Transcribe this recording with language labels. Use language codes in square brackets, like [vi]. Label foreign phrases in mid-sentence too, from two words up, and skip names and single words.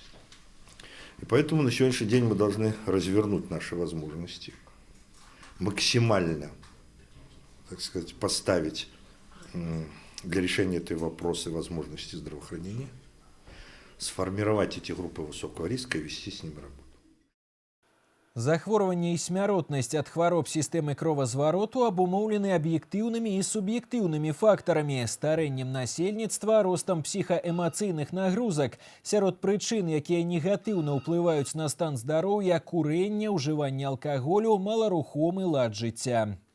[ru] И поэтому на сегодняшний день мы должны развернуть наши возможности, максимально, так сказать, поставить для решения этой вопроса возможности здравоохранения, сформировать эти группы высокого риска и вести с ними работу. [be] Захворванне і смяротнасць ад хвароб сістэмы кровазвароту абумоўлены аб'ектыўнымі і суб'ектыўнымі фактарамі, старэннем насельніцтва, ростам псіхаэмацыйных нагрузак. Сярод прычын, якія негатыўна ўплываюць на стан здароўя, курэнне, ўжыванне алкаголю, маларухомы лад жыцця.